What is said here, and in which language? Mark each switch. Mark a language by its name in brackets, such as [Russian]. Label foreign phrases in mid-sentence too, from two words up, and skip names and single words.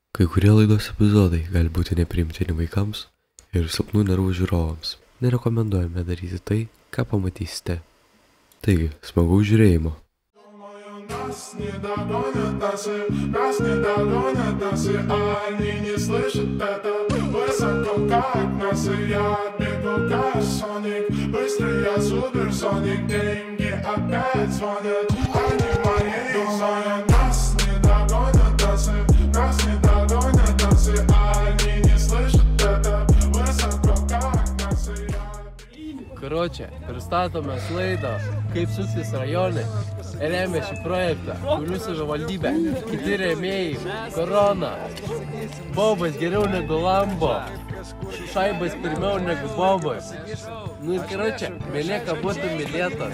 [Lithuanian] Kai kurie laidos epizodai gali būti nepriimtini vaikams ir silpnų nervų žiūrovams. Nerekomenduojame daryti tai, ką pamatysite. Taigi, smagaus žiūrėjimo. [Russian] Нас не догонят наши, они не слышат это высоко, как нас, и я бегу, как Соник, быстрый я суперсоник, деньги опять звонят, они мои. Думаю, нас не догонят наши, они не слышат это высоко, как нас, и я. [Lithuanian] Karoče, pristatome laidą, kaip suktis rajone, remia šį projektą, kurių savivaldybė, kiti rėmėjai, Korona, Bobas geriau negu Lambo, Šaibas pirmiau negu Bobas. Nu ir karoče, mėlėka būtų mylėtas.